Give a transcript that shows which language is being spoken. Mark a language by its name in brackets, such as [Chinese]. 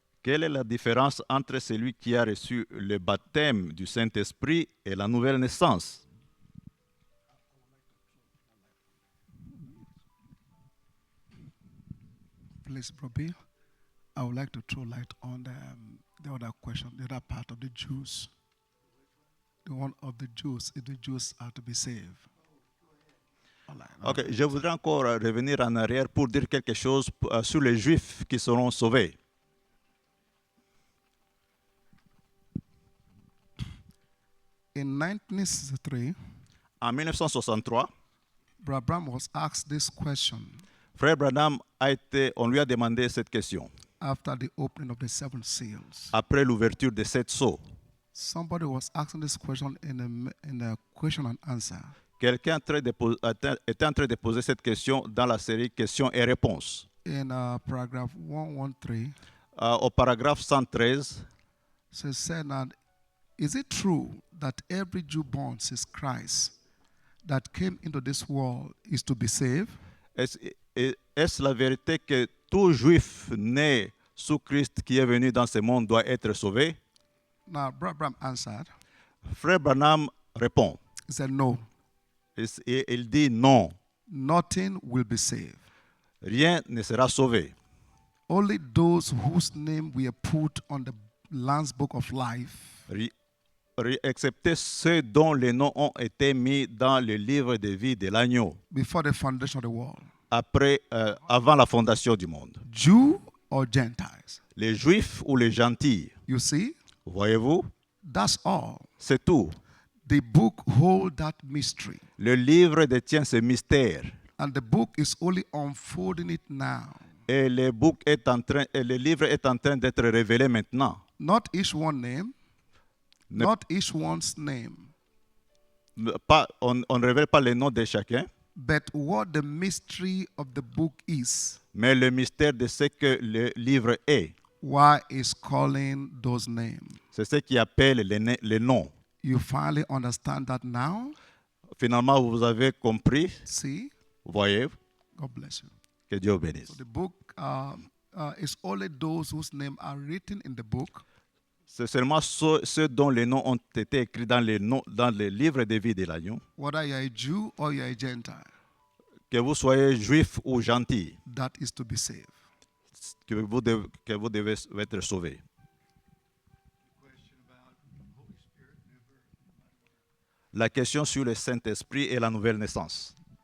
[French] Quelle est la différence entre celui qui a reçu le baptême du Saint-Esprit et la nouvelle naissance? [English] Please, Bro Bill, I would like to throw light on the other question, the other part of the Jews. the one of the Jews, if the Jews are to be saved. All right. [French] Ok, je voudrais encore revenir en arrière pour dire quelque chose sur les Juifs qui seront sauvés. [English] In 1963, [French] En 1963, [English] Brother Branham was asked this question [French] Frère Branham on lui a demandé cette question [English] after the opening of the seven seals. [French] après l'ouverture des 7 sceaux. [English] Somebody was asking this question in a question and answer. [French] Quelqu'un était en train de poser cette question dans la série questions et réponses. [English] In paragraph 113, [French] Au paragraphe 113, [English] so it said that, is it true that every Jew born since Christ that came into this world is to be saved? [French] est-ce la vérité que tout juif né sous Christ qui est venu dans ce monde doit être sauvé? [English] Now, Brother Branham answered, [French] Frère Branham répond. [English] he said, no, [French] Il dit non, [English] nothing will be saved. [French] rien ne sera sauvé. [English] Only those whose name we are put on the Lamb's Book of Life [French] Excepté ceux dont les noms ont été mis dans le livre de vie de l'agneau [English] before the foundation of the world, [French] avant la fondation du monde. [English] Jew or Gentiles. [French] Les juifs ou les gentils, [English] You see, [French] voyez-vous, [English] that's all. [French] c'est tout. [English] The book holds that mystery, [French] Le livre détient ce mystère [English] and the book is only unfolding it now. [French] et le livre est en train d'être révélé maintenant. [English] Not each one name, [French] Ne- [English] not each one's name, [French] on ne révèle pas les noms de chacun, [English] but what the mystery of the book is. [French] mais le mystère de ce que le livre est. [English] Why is calling those names? [French] C'est ce qui appelle les noms. [English] You finally understand that now? [French] Finalement, vous avez compris, [English] See? [French] voyez, [English] God bless you. [French] que Dieu bénisse. [English] So the book is only those whose names are written in the book [French] C'est seulement ceux dont les noms ont été écrits dans le livre de vie de l'agneau, [English] whether you're a Jew or you're a Gentile, [French] que vous soyez juif ou gentil, [English] that is to be saved. [French] que vous devez être sauvés. La question sur le Saint-Esprit et la nouvelle naissance.